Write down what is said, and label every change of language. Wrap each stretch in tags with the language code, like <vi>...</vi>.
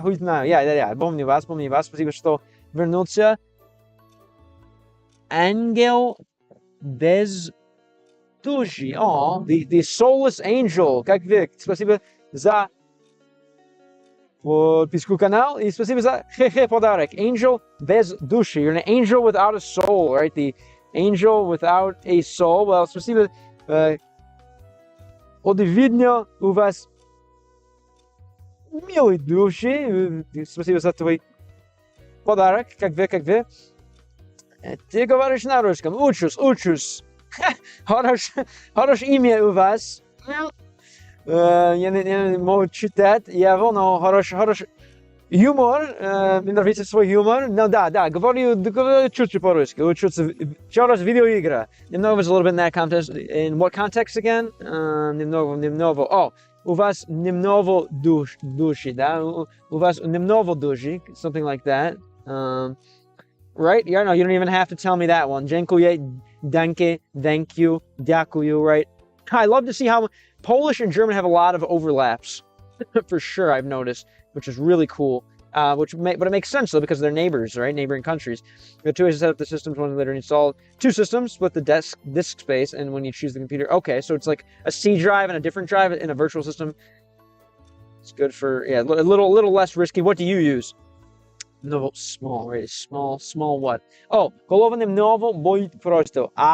<ru>Хуй знаю, я, помню вас. Спасибо, что вернулся. Ангел без души.</ru> <en>The soulless angel.</en> <ru>Как вы? Спасибо за подписку канал и спасибо за подарок.</ru> <en>Angel</en> <ru>без души.</ru> <en>You're an angel without a soul, right? The angel without a soul. Well,</en> <ru>спасибо. Очевидно, у вас милые души. Спасибо за твой подарок. Как вы? Ты говоришь на русском. Учусь. Хорошее имя у вас. Я не могу читать. Я но хороший юмор. Мне нравится свой юмор. Но да, говорю чуть-чуть по-русски. Учусь еще раз видеоигра. Немного,</ru> <en>a little bit in that context. In what context again?</en> <ru>Немного. У вас немного души, да? У вас немного души.</ru> <en>Something like that. Right? Yeah, no, you don't even have to tell me that one.</en> <pl>Dziękuję,</pl> <de>danke,</de> <en>thank you,</en> <uk>дякую,</uk> <en>right? I love to see how Polish and German have a lot of overlaps. For sure, I've noticed, which is really cool. But it makes sense, though, because they're neighbors, right? Neighboring countries. You have two ways to set up the systems, one later installed. Two systems with the disk space, and when you choose the computer. Okay, so it's like a C drive and a different drive in a virtual system. It's good for, a little less risky. What do you use? No, small, right? Small what?</en> <ru>Голова немного болит просто.</ru>